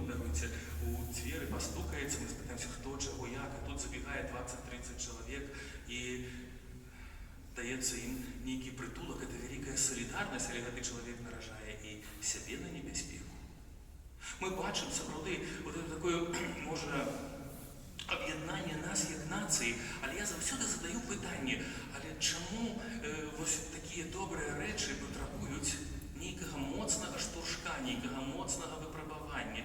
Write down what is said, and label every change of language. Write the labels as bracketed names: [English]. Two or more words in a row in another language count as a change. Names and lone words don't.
[Russian] выйти у двери, постукается, мы спытаемся, кто, чего, як, и тут забегает 20-30 человек, и [Belarusian] даецца ім нейкі прытулак. Это вялікая салідарнасць, але гэты чалавек наражае і сябе на небяспеку. Мы бачым сапраўды [Russian] вот это такое, [Belarusian] можа, аб'яднанне нас як нацыі, але я заўсёды задаю пытанне, але чаму вось такія добрыя рэчы патрабуюць нейкага моцнага штуршка, нейкага моцнага выпрабавання?